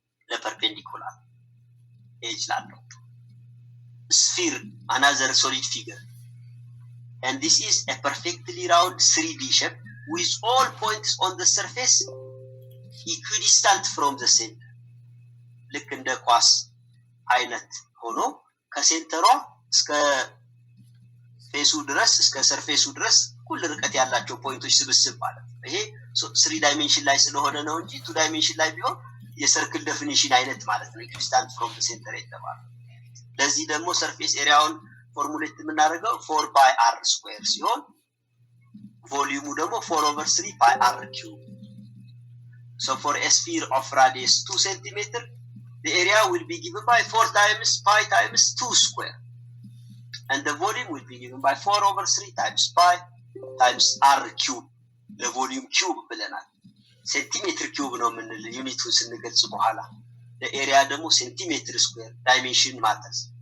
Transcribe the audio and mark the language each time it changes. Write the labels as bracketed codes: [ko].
[en] the perpendicular edge ላለው sphere, another solid figure, and this is a perfectly round 3D shape with all points on the surface equidistant from the center. [am] ልክ እንደ ኳስ አይነት ሆኖ ከሴንተሯ እስከ ፌሱ ድረስ እስከ ሰርፌሱ ድረስ ሁሉ ርቀት ያላቸው ፖይንቶች ስብስብ ማለት ነው። ይሄ 3 ዳይሜንሽን ላይ ስለሆነ ነው እንጂ 2 ዳይሜንሽን ላይ ቢሆን የሰርክል ዴፊኒሽን አይነት ማለት ነው [en] equidistant from the center [am] የተባለው። ለዚህ ደግሞ ሰርፌስ ኤሪያውን ፎርሙሌት የምናደርገው 4 pi r square ሲሆን ቮልዩሙ ደግሞ 4/3 pi r cube. [en] so for a sphere of radius 2 cm the area will be given by 4 times pi times 2 square and the volume will be given by 4/3 times pi times r cube. the volume cube [am] ብለናል። ሴንቲሜትር ኪዩብ ነው የምንል ዩኒቱን ስንገልጽ በኋላ the area ደግሞ ሴንቲሜትር ስኩዌር [en] dimension matters.